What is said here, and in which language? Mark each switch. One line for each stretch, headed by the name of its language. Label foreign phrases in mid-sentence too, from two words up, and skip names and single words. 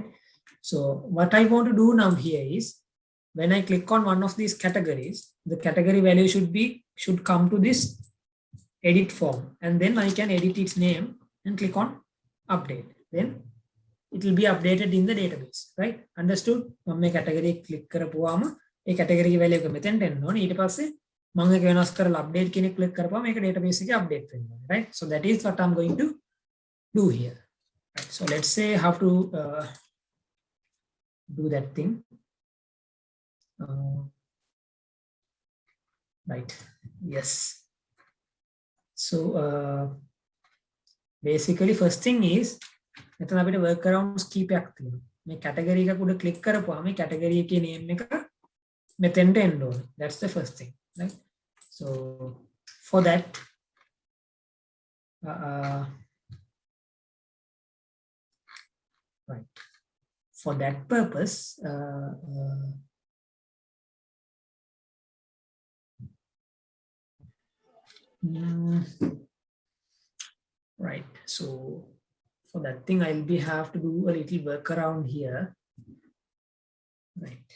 English: So what I want to do now here is, when I click on one of these categories, the category value should come to this edit form, and then I can edit its name and click on update. Then it will be updated in the database, right? Understood?
Sinhala: මම මේ category click කරපුවාම ඒ
English: category value
Sinhala: එක මෙතෙන්ට එන්න ඕනේ. ඊට පස්සේ මම ඒක වෙනස් කරලා update කියන එක click කරපුවාම මේක database එකේ update වෙන්න ඕනේ,
English: right? So that is what I'm going to do here. Right? So let's say how to do that thing. Right, yes. So basically first thing is,
Sinhala: මෙතන අපිට workarounds කීපයක් තියෙනවා. මේ category එකක උඩ click කරපුවාම මේ category එකේ name එක මෙතෙන්ට එන්න ඕනේ.
English: That's the first thing, right? So for that right, for that purpose right, so for that thing I'll have to do a little workaround here, right?